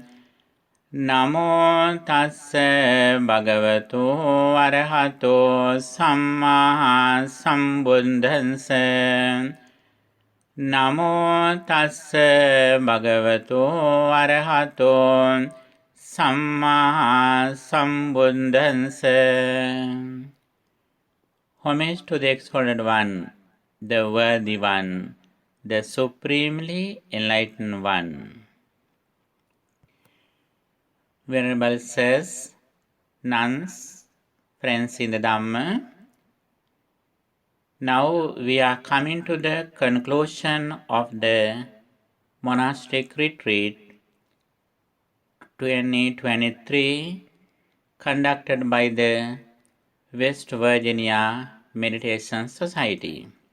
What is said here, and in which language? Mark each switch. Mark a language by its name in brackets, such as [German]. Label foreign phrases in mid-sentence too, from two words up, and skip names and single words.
[Pali] Namo tassa bhagavato arahato samma sambuddhassa. Namo tassa bhagavato arahato samma sambuddhassa. [English] Homage to the Exalted One, the Worthy One, the Supremely Enlightened One. Venerable says, nuns, friends in the Dhamma, now we are coming to the conclusion of the monastic retreat 2023 conducted by the West Virginia Meditation Society.